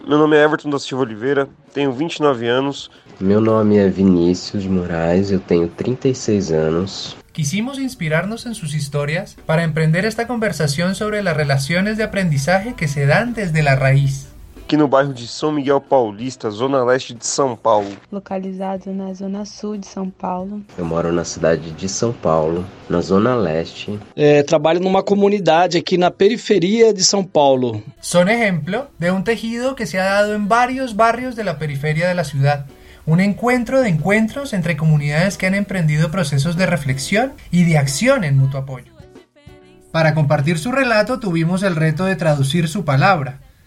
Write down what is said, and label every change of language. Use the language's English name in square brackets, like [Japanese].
[Portuguese] Meu nome é Everton da Silva Oliveira, tenho 29 anos. Meu nome é Vinícius Moraes, eu tenho 36 anos. [Spanish] Quisimos inspirarnos en sus historias para emprender esta conversación sobre las relaciones de aprendizaje que se dan desde la raíz. [Portuguese] Aqui no bairro de São Miguel Paulista, zona leste de São Paulo. Localizado na zona sul de São Paulo. Eu moro na cidade de São Paulo, na zona leste. Trabalho numa comunidade aqui na periferia de São Paulo. [Spanish] Son ejemplo de un tejido que se ha dado en varios barrios de la periferia de la ciudad. Un encuentro de encuentros entre comunidades que han emprendido procesos de reflexión y de acción en mutuo apoyo. Para compartir su relato tuvimos el reto de traducir su palabra.